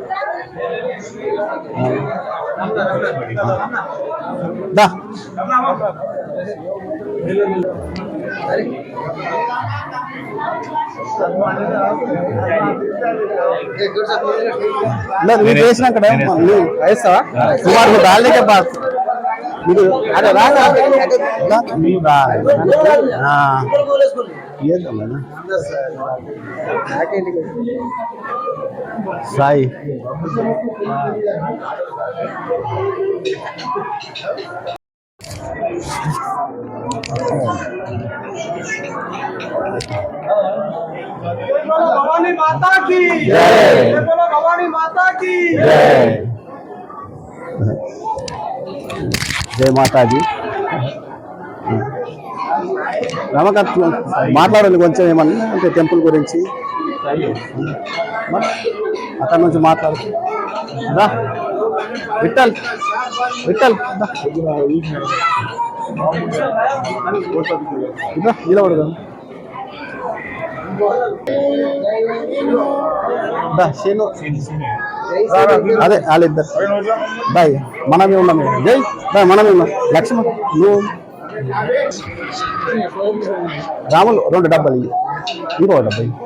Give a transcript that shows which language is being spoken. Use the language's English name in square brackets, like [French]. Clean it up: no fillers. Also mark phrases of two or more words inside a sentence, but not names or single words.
[Telugu] దా నువ్వు చేసినాక వేస్తావా సుమారు దాల్కే బాస్ అరే రాదా సాయి [Hindi] भवानी माता की जय। बोलो भवानी माता की जय माताजी [Telugu] రమకాంత్ మాట్లాడాలి కొంచెం ఏమన్నా అంటే టెంపుల్ గురించి అక్కడ నుంచి మాట్లాడు విఠల్ విఠల్ నిలబడు అదే వాళ్ళిద్దరు బాయ్ మనమే ఉన్నాం జై బాయ్ మనమే ఉన్నాం లక్ష్మణ్ నువ్వు రాములు 2 డబ్బాలు ఇవి ఇంకో డబ్బా